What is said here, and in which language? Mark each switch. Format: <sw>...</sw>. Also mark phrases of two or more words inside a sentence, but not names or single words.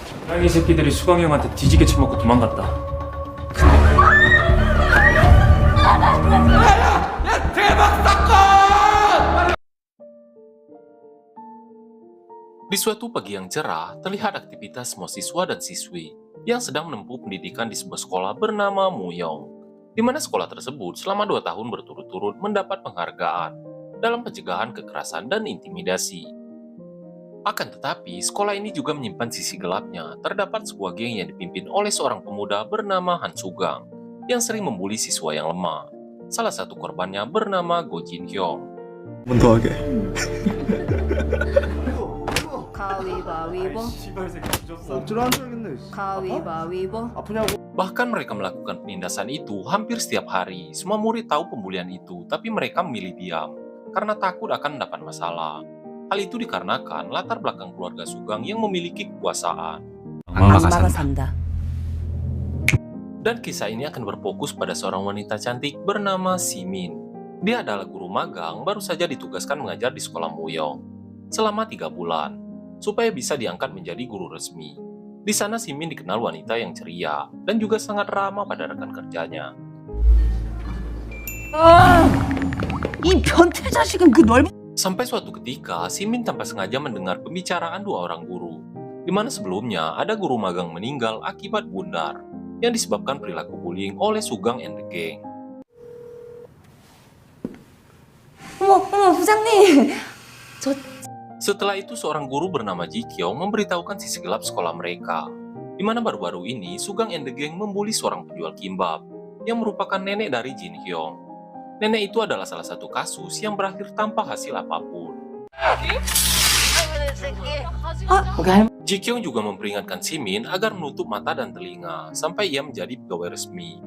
<ko>이 새끼들이 수강이 형한테 뒤지게 처먹고 도망갔다.</ko> <id>Di suatu pagi yang cerah, terlihat aktivitas semua siswa dan siswi yang sedang menempuh pendidikan di sebuah sekolah bernama Muyong, di mana sekolah tersebut selama 2 tahun berturut-turut mendapat penghargaan dalam pencegahan kekerasan dan intimidasi. Akan tetapi, sekolah ini juga menyimpan sisi gelapnya. Terdapat sebuah geng yang dipimpin oleh seorang pemuda bernama Han Sugang yang sering membuli siswa yang lemah. Salah satu korbannya bernama Go Jin Hyung.</id> <ko>번 더 하게. 가위바위보 억지로 한 줄 알겠네. 가위바위보 아프냐고.</ko> <id>Bahkan mereka melakukan penindasan itu hampir setiap hari. Semua murid tahu pembulian itu, tapi mereka memilih diam karena takut akan mendapat masalah. Hal itu dikarenakan latar belakang keluarga Sugang yang memiliki kekuasaan.</id> <ko>악마가 산다.</ko> <id>Dan kisah ini akan berfokus pada seorang wanita cantik bernama Simin. Dia adalah guru magang, baru saja ditugaskan mengajar di sekolah Muyong selama 3 bulan, supaya bisa diangkat menjadi guru resmi. Di sana Simin dikenal wanita yang ceria dan juga sangat ramah pada rekan kerjanya.</id> <ko>이 변태 자식은 그 넓은</ko> <id>Sampai suatu ketika, Simin tanpa sengaja mendengar pembicaraan 2 orang guru, di mana sebelumnya ada guru magang meninggal akibat bundar yang disebabkan perilaku bullying oleh Sugang and the Gang.</id> <ko>어머 부장님</ko> <id>Setelah itu, seorang guru bernama Ji Kyung memberitahukan sisi gelap sekolah mereka, di mana baru-baru ini Sugang and the Gang membuli seorang penjual kimbab yang merupakan nenek dari Jin Hyung. Nenek itu adalah salah satu kasus yang berakhir tanpa hasil apapun. Ji Kyung juga memperingatkan Simin agar menutup mata dan telinga sampai ia menjadi pegawai resmi.</id>